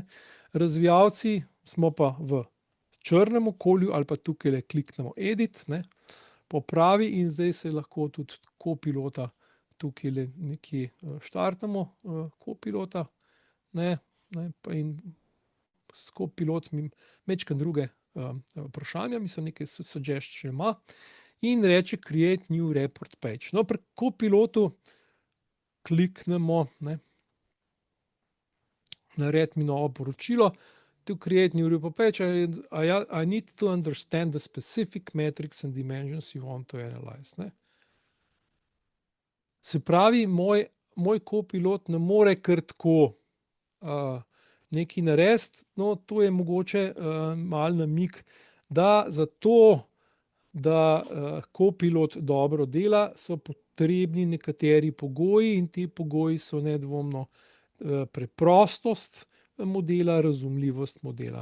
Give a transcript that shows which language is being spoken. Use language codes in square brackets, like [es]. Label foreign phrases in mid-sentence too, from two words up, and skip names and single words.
[sl] Razvijalci smo pa v črnem okolju ali pa tukajle kliknemo edit, ne, popravi in zdaj se lahko tudi Copilota tukaj nekje štartamo Copilota, pa in s Copilot mečkam druge vprašanja, mislim, nekaj suggestion ima in reče [en] create new report page. [sl] No, pri Copilotu kliknemo, naredi mi novo poročilo, [en] to create new report page, I need to understand the specific metrics and dimensions you want to analyze. [sl] Se pravi, moj Copilot ne more kar tako nekaj narediti, no, to je mogoče malo namig, da zato, da Copilot dobro dela, so potrebni nekateri pogoji in ti pogoji so nedvomno preprostost modela, razumljivost modela.